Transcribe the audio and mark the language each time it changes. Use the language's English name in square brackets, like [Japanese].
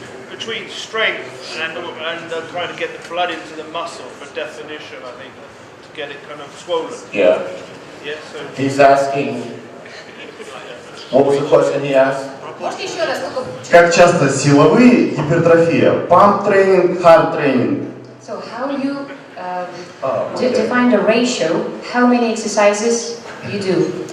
[English] Between strength and trying to get the blood into the muscle for definition, I think, to get it kind of swollen. Yeah. Yeah, so He's asking, what was the question he asked? [Russian] Можете еще раз? Как часто силовые гипертрофия? Pump тренинг, hard тренинг? [English] So how you Okay. define the ratio? How many exercises you do?